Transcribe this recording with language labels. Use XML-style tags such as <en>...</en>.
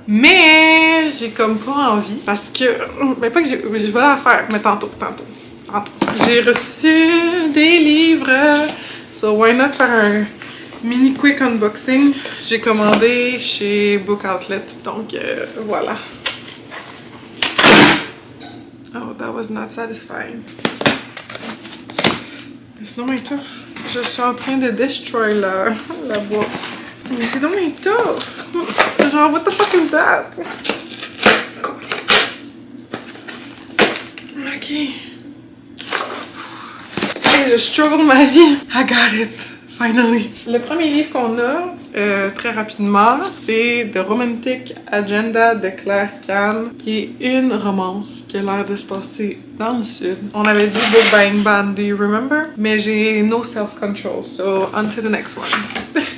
<fr>Mais j'ai comme pas envie parce que... Ben pas que je vais la faire, mais tantôt. J'ai reçu des livres.</fr> <en>So why not</en> <fr>faire un mini</fr> <en>quick unboxing?</en> <fr>J'ai commandé chez Book Outlet. Donc voilà.</fr> <en>Oh, that was not satisfying.</en> <fr>Mais sinon, mais tough. Je suis en train de destroy la boîte. Mais c'est donc tough! Genre,</fr> <en>what the fuck is that? Ok.</en> <fr>Je struggle ma vie.</fr> <en>I got it. Finally.</en> <fr>Le premier livre qu'on a, très rapidement, c'est The Romantic Agenda de Claire Kahn, qui est une romance qui a l'air de se passer dans le sud. On avait dit Book Buying Ban,</fr> <en>do you remember?</en> <fr>Mais j'ai</fr> <en>no self-control, so on to the next one.</en>